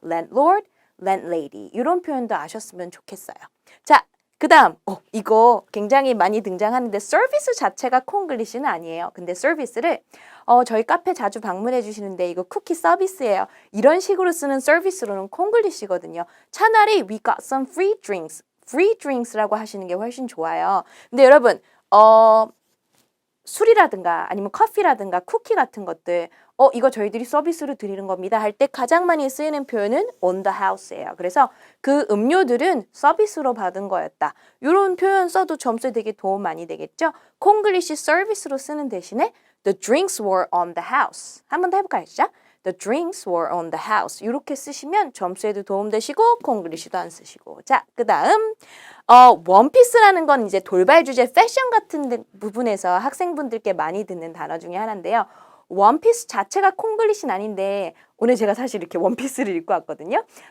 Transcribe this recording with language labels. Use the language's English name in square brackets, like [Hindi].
[Korean] landlord, landlady 이런 표현도 아셨으면 좋겠어요. 자, 그 다음 이거 굉장히 많이 등장하는데 서비스 자체가 콩글리시는 아니에요. 근데 서비스를 저희 카페 자주 방문해 주시는데 이거 쿠키 서비스예요. 이런 식으로 쓰는 서비스로는 콩글리시거든요. 차라리 [English] we got some free drinks, [Korean] free drinks라고 하시는 게 훨씬 좋아요. 근데 여러분 술이라든가 아니면 커피라든가 쿠키 같은 것들 이거 저희들이 서비스로 드리는 겁니다 할 때 가장 많이 쓰이는 표현은 [English] on the house [Korean] 예요. 그래서 그 음료들은 서비스로 받은 거였다. 이런 표현 써도 점수에 되게 도움 많이 되겠죠. 콩글리시 서비스로 쓰는 대신에 [English] the drinks were on the house. [Korean] 한번 더 해볼까요? 시작. [English] The drinks were on the house. [Korean] 이렇게 쓰시면 점수에도 도움되시고 콩글리시도 안 쓰시고. 자, 그 다음 원피스라는 건 이제 돌발 주제 패션 같은 부분에서 학생분들께 많이 듣는 단어 중에 하나인데요. 원피스 자체가 콩글리시는 아닌데 오늘 제가 사실 이렇게 원피스를 입고 왔거든요.